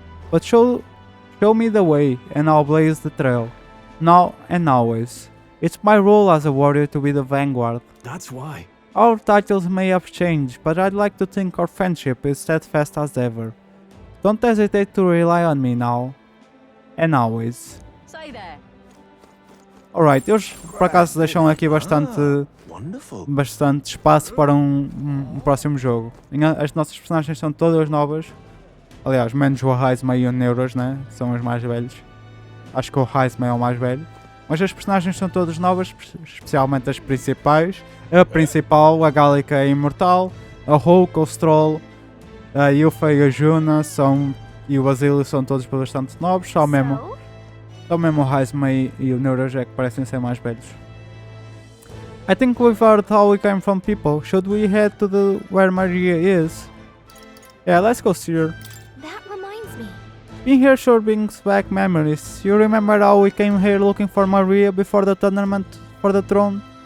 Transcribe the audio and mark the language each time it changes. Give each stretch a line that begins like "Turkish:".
English: But show me the way and I'll blaze the trail. Now and always. It's my role as a warrior to be the vanguard. That's why. Our titles may have changed, but I'd like to think our friendship is steadfast as ever. Don't hesitate to rely on me now. And always. Say there.
Portuguese: Alright, eles por acaso deixam aqui
English: Wonderful.
Portuguese: bastante espaço para um próximo jogo. As nossas personagens são todas novas. Aliás, menos o Heisman e o Neuros, né? São os mais velhos. Acho que o Heisman é o mais velho. Mas as personagens são todas novas, especialmente as principais. A principal, a Gálica é imortal. A Hulk, o Stroll, a Yufa e a Juna e o Basílio são todos bastante novos. Só mesmo o Heisman e o Neuros é que parecem ser mais velhos.
English: I think we've heard how we came from people. Should we head to where Maria is? Yeah, let's go see her. That reminds me. Being here sure brings back memories. You remember how we came here looking for Maria before the tournament for the throne?